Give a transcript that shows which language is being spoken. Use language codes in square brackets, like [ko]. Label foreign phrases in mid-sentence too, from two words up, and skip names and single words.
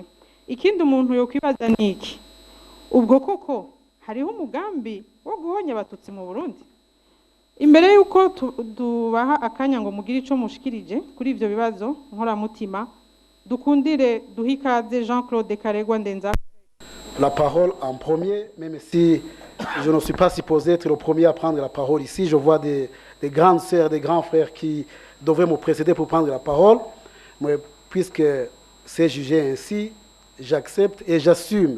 [rn] Ikindi umuntu yo kwibaza niki, ubwo koko hariho umugambi wo guhonya abatutsi mu Burundi? Imbere yuko dubaha akanya ngo mugire ico mushikirije kuri ivyo bibazo nkoramutima, dukundire duhikaze Jean-Claude Karegwa Ndenza. [fr] La parole en premier, même si je ne suis pas supposé être le premier à prendre la parole ici. Je vois des grandes sœurs, des grands frères qui devraient me précéder pour prendre la parole. Mais puisque c'est jugé ainsi, j'accepte et j'assume.